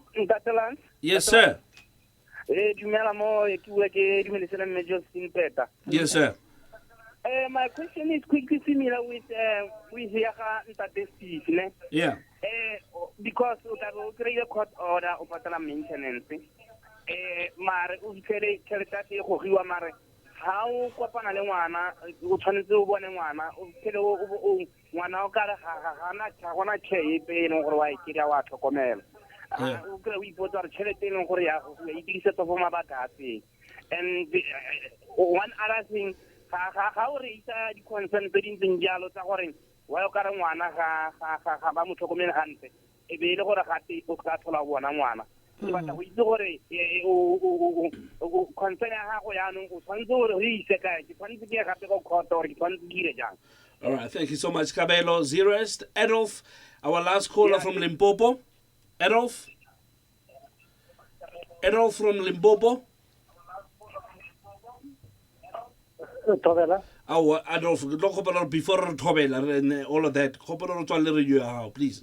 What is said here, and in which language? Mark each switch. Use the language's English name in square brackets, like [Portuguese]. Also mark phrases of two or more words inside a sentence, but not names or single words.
[English] Yes, sir. Yes, sir. My question is quickly similar with Steve, yeah. Because we create a court order of maintenance. [Tswana] mare o fitlhele tšhelete ya se e gogiwa mare ga o kopana le ngwana o tshwanetse o bone ngwana o fitlhele ngwana o kare ga gona tšhe epe e leng gore wa e kry-a wa tlhokomela o kry-a o ipotsa gore tšhelete e leng gore ya gogiwa e dirisetsa for mabaka a feng. [English] And one other thing, [Tswana] ga o re isa di-concern tse dintseng jalo tsa gore wa o kare ngwana ga ba mo tlhokomele gantle e be e le gore gate o ka tlhola bona ngwana ke batla go itse gore concern ya gago yaanong o tshwanetse gore o ise kae ke tshwanetse ke gape go court gore ke tshwanetse ke dire jang. [English] All right, thank you so much, Kabelo. Zerest, Adolf, our last caller from Limpopo. Adolf from Limpopo. Thobela. Oh, Adolf, before Thobela and all of that, please.